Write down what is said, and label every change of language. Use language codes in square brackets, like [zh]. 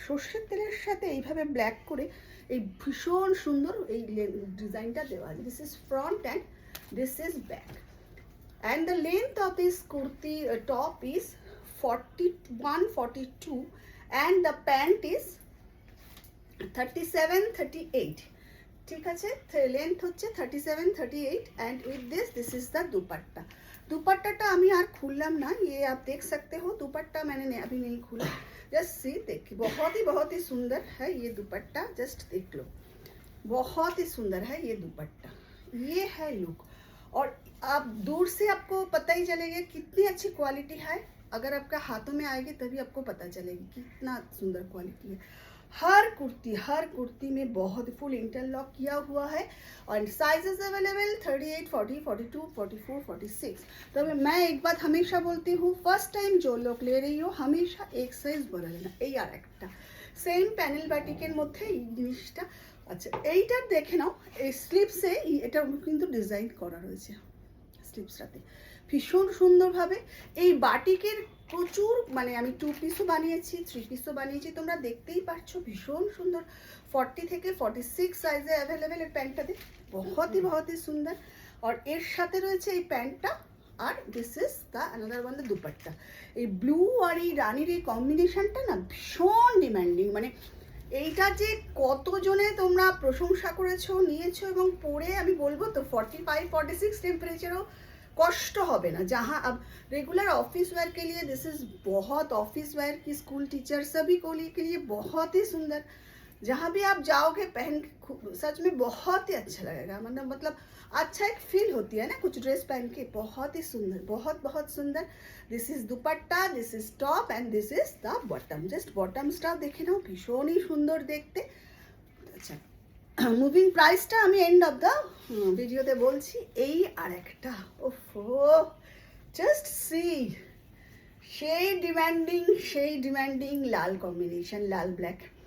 [bn] সর্ষের তেলের সাথে এইভাবে ব্ল্যাক করে এই ভীষণ সুন্দর এই ডিজাইনটা দেওয়া আছে। [en] This is front and this is back. And the length of this kurti top is 41, 42 and the pant is 37, 38। [bn] ঠিক আছে, লেন্থ হচ্ছে 37, 38 [en] And with this is the dupatta. [hi] दुपट्टाটা [bn] আমি আর খুললাম না, [hi] ये आप देख सकते हो। दुपट्टा मैंने अभी नहीं खोला, जस्ट सी देखिए। बहुत ही सुंदर है ये दुपट्टा, जस्ट देख लो। बहुत ही सुंदर है ये दुपट्टा। ये है लुक। और आप दूर से आपको पता ही चलेगा कितनी अच्छी क्वालिटी है। अगर आपका हाथों में आएगी तभी आपको पता चलेगी कितना सुंदर क्वालिटी है। हर कुर्ती में बहुत फुल इंटरलॉक किया हुआ है। और साइजेस अवेलेबल 38, 40, 42, 44, 46। तो मैं एक बात हमेशा बोलती हूँ, फर्स्ट टाइम जो लोग ले रही हो हमेशा एक साइज बड़ा लेना। [bn] এই আর একটা সেম প্যানেল বাটিকের মধ্যে এই জিনিসটা। আচ্ছা, এইটার দেখে নাও, এই স্লিভসে এটা কিন্তু ডিজাইন করা রয়েছে স্লিভসটাতে ভীষণ সুন্দরভাবে। এই বাটিকের প্রচুর, মানে আমি 2 পিসও বানিয়েছি, 3 পিসও বানিয়েছি, তোমরা দেখতেই পাচ্ছ। ভীষণ সুন্দর। 40 থেকে 46 সাইজে অ্যাভেলেবেল এই প্যান্টটাতে। [hi] बहुत ही সুন্দর। [bn] আর এর সাথে রয়েছে এই প্যান্টটা, আর [en] This is the another one the dupatta. [bn] এই ব্লু আর এই রানির এই কম্বিনেশনটা না ভীষণ ডিমান্ডিং। মানে এইটা যে কতজনে তোমরা প্রশংসা করেছো, নিয়েছো এবং পরে আমি বলবো তো 45, 46 টেম্পারেচারও कष्ट হবে না। [hi] जहाँ अब रेगुलर ऑफिस वेयर के लिए दिस इज बहुत ऑफिस वेयर की, स्कूल टीचर सभी को के लिए बहुत ही सुंदर। जहाँ भी आप जाओगे पहन के सच में बहुत ही अच्छा लगेगा, मतलब अच्छा एक फील होती है ना कुछ ड्रेस पहन के, बहुत ही सुंदर, बहुत बहुत सुंदर। [en] This is dupatta, this is top and this is the bottom. [bn] Just बटमসটাও দেখে নাও, ভীষণই সুন্দর দেখতে। আচ্ছা, মুভিং প্রাইসটা আমি এন্ড অফ দ্য ভিডিওতে বলছি। এই আর একটা, ওফো জাস্ট সি, সেই ডিমান্ডিং লাল কম্বিনেশন, লাল ব্ল্যাক।